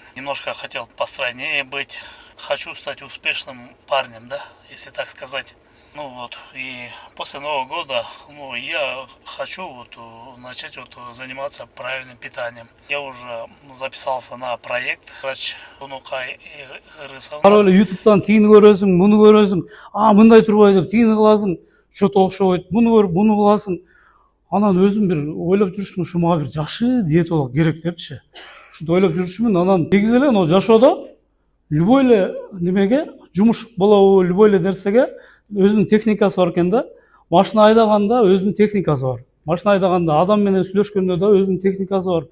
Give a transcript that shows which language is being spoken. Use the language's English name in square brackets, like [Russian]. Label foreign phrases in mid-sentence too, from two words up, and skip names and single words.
[Russian] Немножко хотел постройнее быть. Хочу стать успешным парнем, да, если так сказать. Ну вот, и после Нового года, я хочу начать заниматься правильным питанием. Я уже записался на проект врач Тунукай [Kyrgyz] Ар эле ютубтан тигини көрөсүң, муну көрөсүң, мындай турбай деп тигини кыласың, что-то окшобойт, муну көрүп муну кыласың. Анан өзүм бир ойлоп жүрүшмүн, ушу мага бир жакшы диетолог керек депчи. Ушинтип ойлоп жүрүшмүн, анан негизи эле могу жашоодо любой эле немеге жумуш болобу, любой эле нерсеге өзүнүн техникасы бар экен да. Машина айдаганда өзүнүн техникасы бар. Машина айдаганда, адам менен сүйлөшкөндө да өзүнүн техникасы бар.